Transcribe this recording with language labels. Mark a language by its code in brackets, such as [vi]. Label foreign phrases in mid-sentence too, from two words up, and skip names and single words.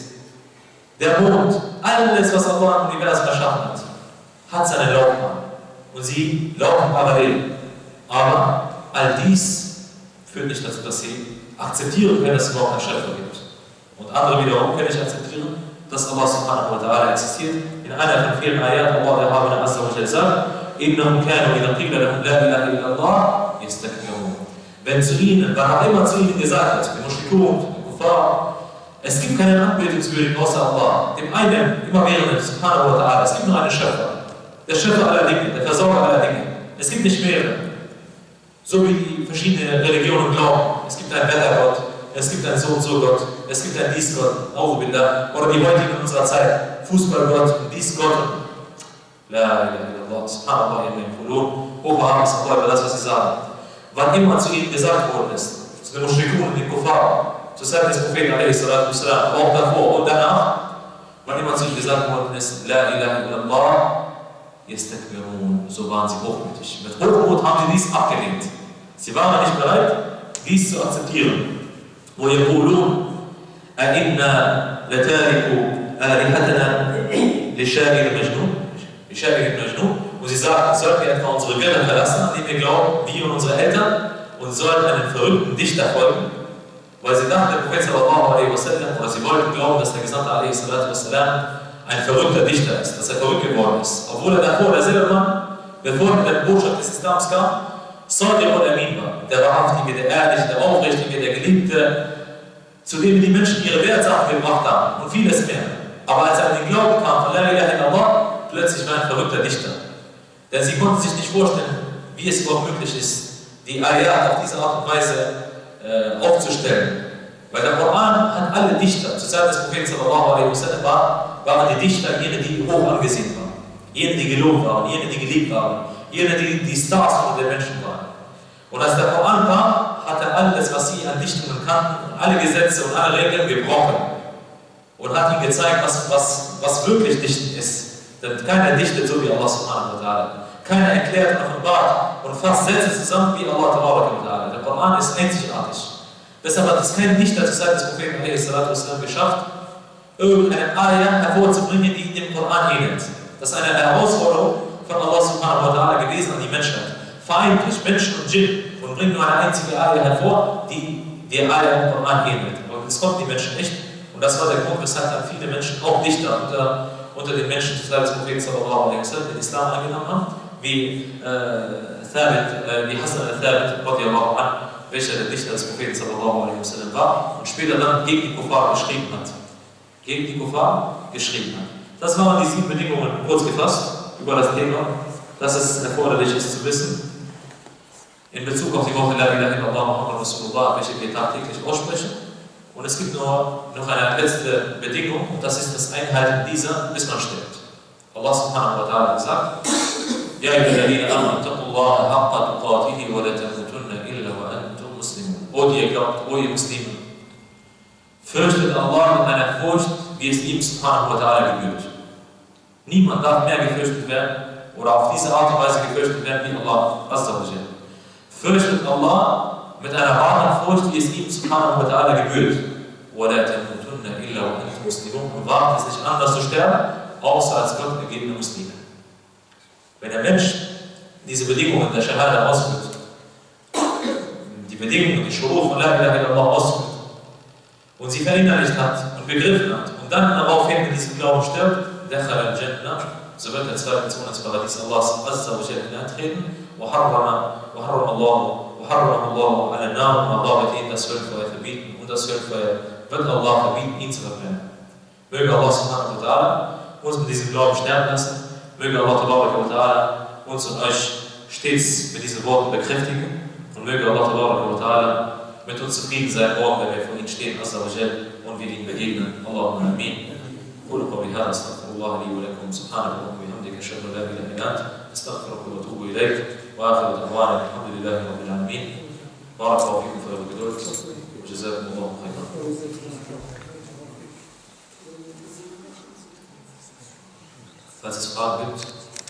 [de] Der Mond, alles, was Allah im Universum erschaffen hat seine Laufbahn. Und sie laufen parallel. Aber all dies führt nicht dazu, dass sie akzeptieren können, dass es überhaupt einen Schöpfer gibt. Und andere wiederum können nicht akzeptieren, dass Allah [ar] سبحانه وتعالى [de] existiert. In einer von vielen Ayat, Allah der Habana [ar] عز وجل [de] sagt, [ar] إِنَّهُمْ كَانُوا إِذَا قِيلَ لَهُمْ لَا إِلَهَ إِلَّا اللَّهِ يَسْتَكْبِرُونَ. [de] Wenn zu ihnen, wann auch immer zu ihnen gesagt wird, den Mushrikun, den Kuffar, es gibt keinen Anbetungswürdigen außer Allah, dem einen, immerwährenden, [ar] سبحانه وتعالى, [de] es gibt nur einen Schöpfer. Der Schöpfer aller Dinge, der Versorger aller Dinge. Es gibt nicht mehrere. So wie die verschiedenen Religionen glauben. Es gibt einen Wettergott, es gibt einen So-und-so-Gott, es gibt einen Dies-Gott, oder die heutigen in unserer Zeit, Fußballgott und Dies-Gott. [ar] لا إله إلا الله، سبحان الله, [de] hochbehaben ist Allah über das, was sie sagen. Wann immer zu ihnen gesagt worden ist, zu den Mushrikun und den Kuffar, zur Zeit des Propheten a.s., aber auch davor und danach, wann immer zu ihnen gesagt worden ist, [ar] لا إله إلا الله، يستكبرون, [de] so waren sie hochmütig. Mit Hochmut haben sie dies abgelehnt. Sie waren nicht bereit, dies zu akzeptieren. [ar] وَيَقُولُونَ أَإِنَّا لَتَارِكُ آلِهَتَنَا لِشَاعِرٍ مَجْنُونٍ. [de] Und sie sagten, sollten wir etwa unsere Götter verlassen, an die wir glauben, wir und unsere Eltern, und sollen einem verrückten Dichter folgen? Weil sie dachten, der Prophet [ar] صلى الله عليه وسلم, [de] oder sie wollten glauben, dass der Gesandte [ar] عليه الصلاة والسلام [de] ein verrückter Dichter ist, dass er verrückt geworden ist. Obwohl er davor derselbe Mann, bevor er die Botschaft des Islams kam, Sadiq al-Amin war, der Wahrhaftige, der Ehrliche, der Aufrichtige, der Geliebte, zu dem die Menschen ihre Wertsachen gebracht haben und vieles mehr. Aber als er an den Glauben kam von [ar] لا إله إلا الله, [de] plötzlich war er ein verrückter Dichter. Denn sie konnten sich nicht vorstellen, wie es überhaupt möglich ist, die Ayat auf diese Art und Weise aufzustellen. Weil der Koran hat alle Dichter, zur Zeit des Propheten [ar] صلى الله عليه وسلم [de] waren die Dichter jene, die hoch angesehen waren, jene, die gelobt waren, jene, die geliebt waren, jene, die Stars unter den Menschen waren. Und als der Koran kam, hat er alles, was sie an Dichtungen kannten, alle Gesetze und alle Regeln gebrochen und hat ihnen gezeigt, was wirklich Dichten ist. Denn keiner dichtet so wie Allah [ar] سبحانه وتعالى. [de] Keiner erklärt und offenbart und fasst Sätze zusammen wie [ar] الله تعالى. [de] Der Koran ist einzigartig. Deshalb hat es kein Dichter zur Zeit des Propheten geschafft, irgendeine Ayah hervorzubringen, die dem Koran ähnelt. Das ist eine Herausforderung von Allah [ar] سبحانه وتعالى [de] gewesen an die Menschheit. Vereinigt Menschen und Djinn und bringt nur eine einzige Ayah hervor, die der Ayah im Koran ähnelt. Aber das konnten die Menschen nicht. Und das war der Grund, weshalb dann viele Menschen, auch Dichter unter den Menschen zur Zeit des Propheten [ar] صلى الله عليه وسلم, [de] den Islam angenommen haben, wie Hassan al-Thabit, welcher der Dichter des Propheten [ar] صلى الله عليه وسلم [de] war und später dann gegen die Kuffar geschrieben hat. Das waren die 7 Bedingungen, kurz gefasst, über das Thema, dass es erforderlich ist zu wissen, in Bezug auf die Woche [ar] لا إله إلا الله محمد رسول الله, [de] welche wir tagtäglich aussprechen. Und es gibt noch eine letzte Bedingung, und das ist das Einhalten dieser, bis man stirbt. [ar] الله سبحانه وتعالى sagt, يا أيها الذين آمنوا اتقوا الله حق تقاته ولا تموتن إلا وأنتم مسلمون. [de] O die ihr glaubt, o ihr Muslimen, fürchtet Allah mit einer Furcht, wie es ihm [ar] سبحانه وتعالى [de] gebührt. Niemand darf mehr gefürchtet werden oder auf diese Art und Weise gefürchtet werden wie Allah [ar] عز وجل. [de] Fürchtet Allah mit einer wahren Furcht, wie es ihm [ar] سبحانه وتعالى [de] gebührt. [ar] وَلَا تَمُوتُنَّ إِلَّا وَأَنْتُمْ مُسْلِمُونَ. [de] Und wagt es nicht anders zu sterben, außer als Gott gegebene Muslime. Wenn der Mensch diese Bedingungen der Shahada ausführt, die Bedingungen, die Shuruf von [ar] لا إله إلا الله [de] ausführt und sie verinnerlicht hat und begriffen hat und dann daraufhin in diesem Glauben stirbt, [ar] دخل الجنة, [de] so wird der zweite Sohn ins Paradies Allahs [ar] عز وجل [de] hineintreten, [ar] وحرم الله على النار وضابط [de] das Höllfeuer verbieten, und das Höllfeuer wird Allah verbieten, ihn zu verbrennen. Möge Allah [ar] سبحانه وتعالى [de] uns mit diesem Glauben sterben lassen, möge Allah [ar] تبارك وتعالى [de] uns und euch stets mit diesen Worten bekräftigen und möge Allah [ar] تبارك وتعالى [de] mit uns zufrieden sein, morgen, wenn wir vor ihm stehen, [ar] عز وجل, [de] und wir ihm begegnen. [ar] اللهم آمين. قولوا قولي هذا استغفر الله لي ولكم سبحانك اللهم وبحمدك اشهد ان لا اله الا انت استغفرك واتوب اليك واخر دعوانا الحمد لله رب العالمين. بارك الله فيكم في الجدول وجزاكم الله خيرا. [de] Falls es Fragen gibt.